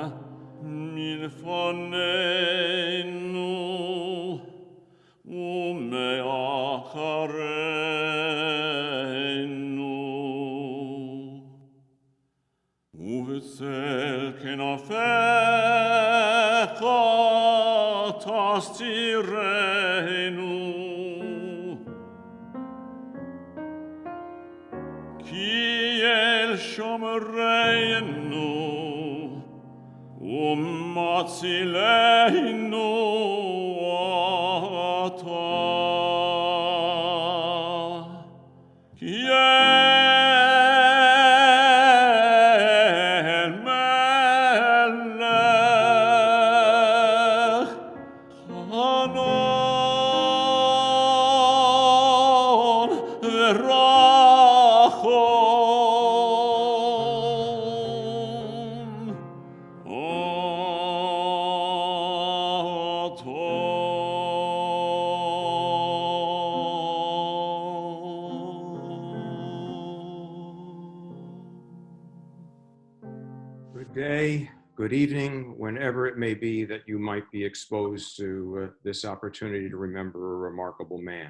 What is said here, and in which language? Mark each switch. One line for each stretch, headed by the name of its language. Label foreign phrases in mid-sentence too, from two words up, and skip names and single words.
Hebrew: מלפנינו ומאחרינו ובצל כנפיך תסתירנו כי אל שומרנו ומצילנו אתה כי אל מלך חנון ורחום
English: Good day, good evening, whenever it may be that you might be exposed to this opportunity to remember a remarkable man.